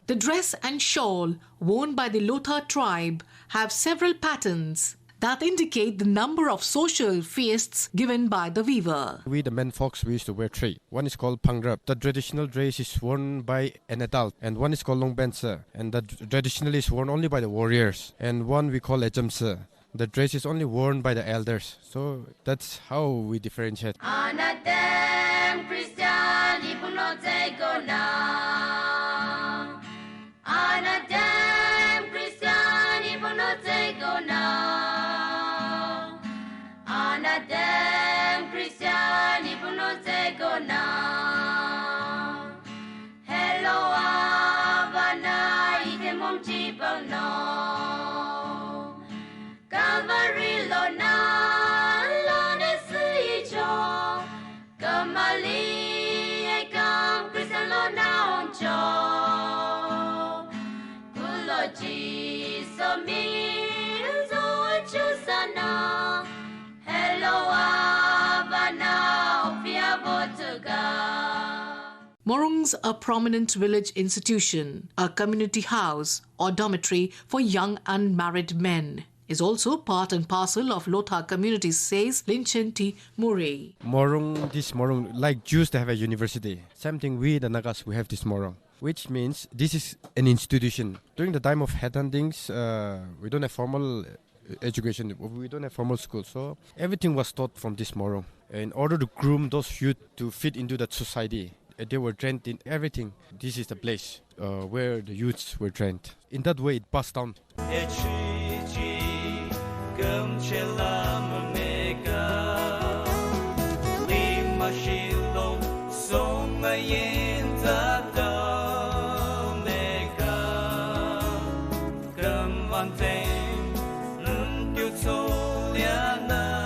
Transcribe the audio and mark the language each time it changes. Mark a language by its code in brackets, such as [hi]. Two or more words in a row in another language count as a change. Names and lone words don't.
[en] The dress and shawl worn by the Lotha tribe have several patterns that indicate the number of social feasts given by the weaver. We, the men folks, we used to wear three. One is called pangrab. The traditional dress is worn by an adult. And one is called longbensa. And that traditionally is worn only by the warriors. And one we call ejamsa. The dress is only worn by the elders. So that's how we differentiate. [njh] Anatem Christian ipunoteko na. Anatem Christian ipunoteko na. Anatem Christian ipunoteko na. Hello Havana itemum chipang no. Calvary Lona, Lona Suicho, Kamali, Ekam, Christian Lona Oncho, Kuloji, Somi, Zochusana, Hello, Havana, Opia Botuga. [en] Morung's a prominent village institution, a community house or dormitory for young unmarried men. Is also part and parcel of Lotha community, says Lichan T. Mori. Morung, like Jews, they have a university. Same thing, we, the Nagas, we have this Morung, which means this is an institution. During the time of headhuntings, we don't have formal education, we don't have formal school, so everything was taught from this Morung. In order to groom those youth to fit into that society, they were trained in everything. This is the place where the youths were trained. In that way, it passed down. [njh] Gum chela mamega lima shilo song ayenta da mega gum vanteng ndu toliana